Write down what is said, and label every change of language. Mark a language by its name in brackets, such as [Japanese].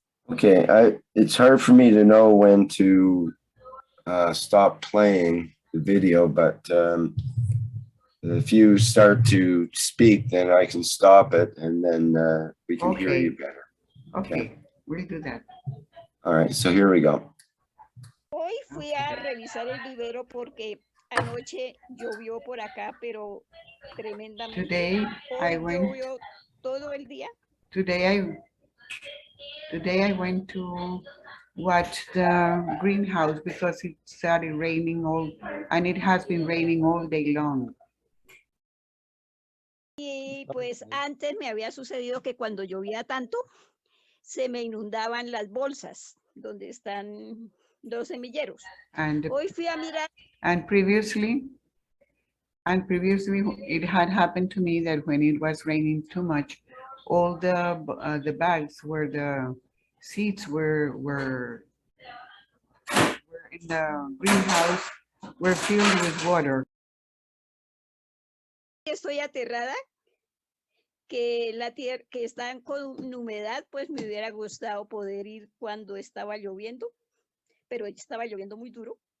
[English] Okay, it's hard for me to know when to stop playing the video, but if you start to speak, then I can stop it and then we can hear you better. Okay, we'll do that. All right, so here we go. [Spanish] Hoy fui a revisar el vivero porque anoche llovió por acá, pero tremendamente. [English] Today I went. [Spanish] Llovió todo el día. [English] Today I went to watch the greenhouse because it started raining and it has been raining all day long. [Spanish] Y pues antes me había sucedido que cuando llovía tanto, se me inundaban las bolsas donde están los semilleros. Hoy fui a mirar. [English] And previously it had happened to me that when it was raining too much, all the bags where the seeds were in the greenhouse were filled with water. [Spanish] Estoy aterrada que la tierra que están con humedad, pues me hubiera gustado poder ir cuando estaba lloviendo, pero estaba lloviendo muy duro.